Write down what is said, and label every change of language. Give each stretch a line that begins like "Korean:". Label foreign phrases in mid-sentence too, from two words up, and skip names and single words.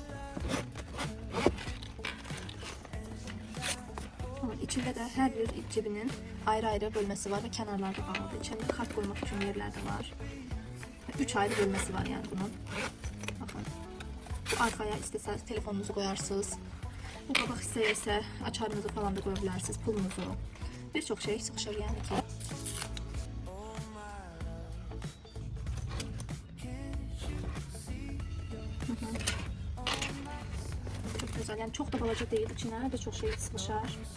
Azerbaijani: İçində də hər bir cebinin ayrı-ayrı bölməsi var və kənarlarda bağlıdır. İçində kart qoymaq üçün yerlər də var. 3 ayrı bölməsi var yəni bunun. Baxın. Bu arxaya istəsəz telefonunuzu qoyarsınız. Bu qabaq hissəyə isə açarınızı falan da qoya bilərsiniz, pulunuzu. Bir çox şey sıxışır yəni ki.
Turkish: Çok güzel yani, çok da balaca değil, içine de çok şey sıkışar.